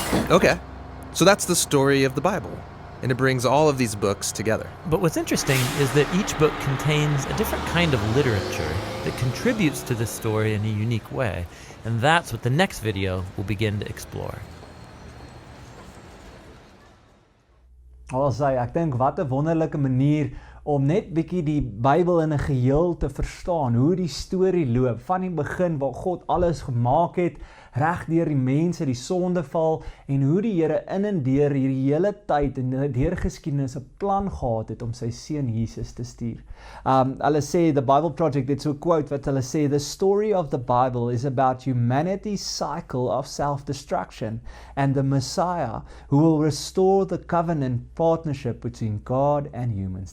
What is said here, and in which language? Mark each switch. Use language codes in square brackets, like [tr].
[en] Okay, so that's the story of the Bible, and it brings all of these books together. But what's interesting is that each book contains a different kind of literature that contributes to this story in a unique way, and that's what the next video will begin to explore. [af] Ek dink wat 'n wonderlike manier om net bietjie die Bybel in 'n geheel te verstaan, hoe die storie loop, van die begin waar God alles gemaak het, reg deur die mense, die sondeval, en hoe die Here in en deur hierdie hele tyd en deur geskiedenis 'n plan gehad het om sy seun Jesus te stuur. Hulle sê, [en] the Bible Project, it's a quote [af] wat hulle sê, [en] the story of the Bible is about humanity's cycle of self-destruction and the Messiah who will restore the covenant partnership between God and humans.